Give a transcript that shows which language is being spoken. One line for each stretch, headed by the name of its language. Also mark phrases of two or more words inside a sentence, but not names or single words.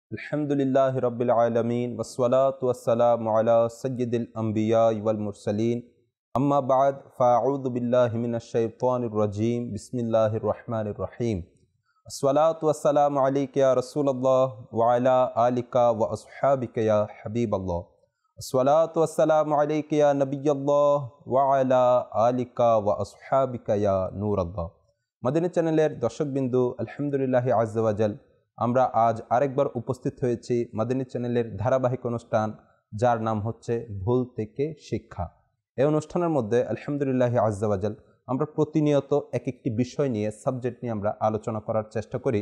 Arabic: الحمد لله رب العالمين والصلاة والسلام على سيد الأنبياء والمرسلين أما بعد فأعوذ بالله من الشيطان الرجيم بسم الله الرحمن الرحيم الصلاة والسلام عليك يا رسول الله وعلى آلك وأصحابك يا حبيب الله الصلاة والسلام عليك يا نبي الله وعلى آلك وأصحابك يا نور الله.
Bangla: मदीना চ্যানেলের দর্শকবিন্দু
Arabic: الحمد لله عز وجل
Bangla: আমরা আজ আরেকবার উপস্থিত হয়েছি মাদানী চ্যানেলের ধারাবাহিক অনুষ্ঠান যার নাম হচ্ছে ভুল থেকে শিক্ষা। এই অনুষ্ঠানের মধ্যে
Arabic: الحمد لله عز وجل
Bangla: আমরা প্রতিনিয়ত এক একটি বিষয় নিয়ে সাবজেক্ট নিয়ে আমরা আলোচনা করার চেষ্টা করি।